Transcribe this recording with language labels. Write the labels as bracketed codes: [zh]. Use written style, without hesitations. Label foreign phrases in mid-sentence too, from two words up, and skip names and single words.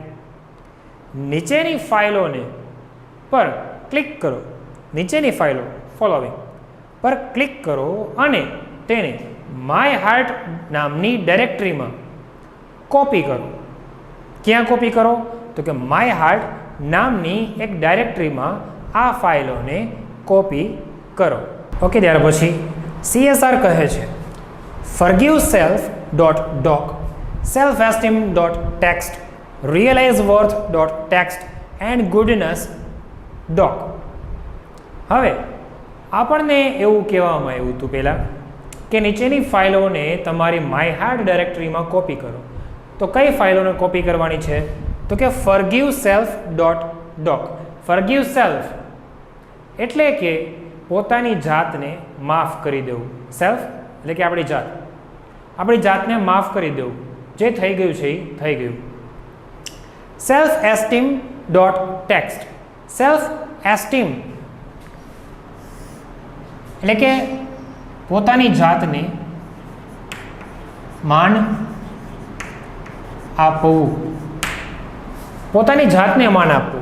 [gu] નીચેની ફાઇલોને પર ક્લિક કરો, નીચેની ફાઇલો ફોલોવિંગ પર ક્લિક કરો અને તેને માય હાર્ટ નામની ડાયરેક્ટરીમાં કોપી કરો. ક્યાં કોપી કરો? તો કે માય હાર્ટ નામની એક ડાયરેક્ટરીમાં આ ફાઇલોને કોપી કરો. ઓકે, ત્યાર પછી CSR કહે છે [en] forgive self.doc, self-esteem.text, realize worth.text and goodness doc. [gu] હવે આપણને એવું કહેવામાં આવ્યું હતું પહેલાં કે નીચેની ફાઇલોને તમારી માય હાર્ટ ડાયરેક્ટરીમાં કોપી કરો. તો કઈ ફાઇલોને કોપી કરવાની છે? તો કે [en] forgive self.doc. forgive self [gu] એટલે કે પોતાની જાતને માફ કરી દેવું. સેલ્ફ એટલે કે આપણી જાતને માફ કરી દેવું, જે થઈ ગયું છે એ થઈ ગયું. [en] self esteem dot text, self esteem [gu] એટલે કે પોતાની જાતને માન આપવું, પોતાની જાતને માન આપવું.